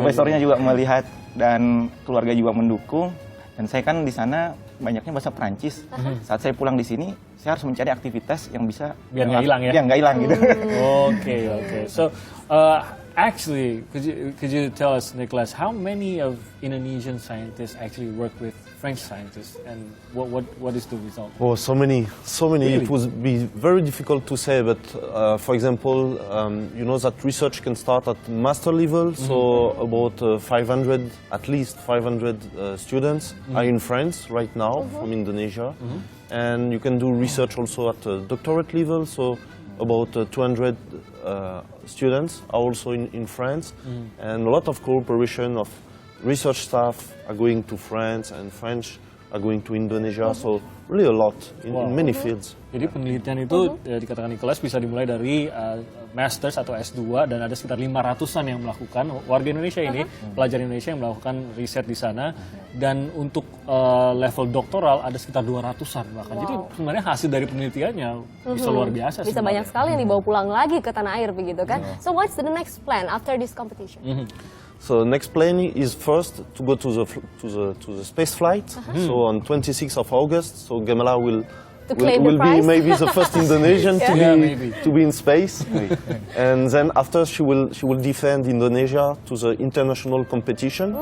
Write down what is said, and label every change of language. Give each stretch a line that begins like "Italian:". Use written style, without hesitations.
Indonesian: Profesornya juga melihat dan keluarga juga mendukung. Dan saya kan di sana banyaknya bahasa Prancis. Saat saya pulang di sini, saya harus mencari aktivitas yang bisa Biar nggak hilang ya? Yang nggak hilang gitu.
English: Okay. So, actually, could you tell us, Nicholas, how many of Indonesian scientists actually work with French scientists, and what is the result? Oh, so many. Really? It would be very difficult to say, but for example, you know that research can start at master level, so about 500, at least 500 students are in France right now from Indonesia, and you can do research also at doctorate level, so about 200 students are also in France, and a lot of cooperation of research staff are going to France, and French are going to Indonesia, so really a lot in many fields.
Indonesian: Jadi penelitian itu dikatakan Nicholas bisa dimulai dari Masters atau S2 dan ada sekitar 500-an yang melakukan, warga Indonesia ini, pelajar Indonesia yang melakukan riset di sana, dan untuk level doktoral ada sekitar 200-an bahkan. Jadi sebenarnya hasil dari penelitiannya bisa luar biasa. Bisa banyak sekali yang dibawa pulang lagi ke tanah air begitu kan.
English: So what's the next plan after this competition? So next plan is first to go to the space flight. So on 26th of August, so Gemala will claim the be prize. maybe the first Indonesian maybe. to be in space, and then after she will defend Indonesia to the international competition.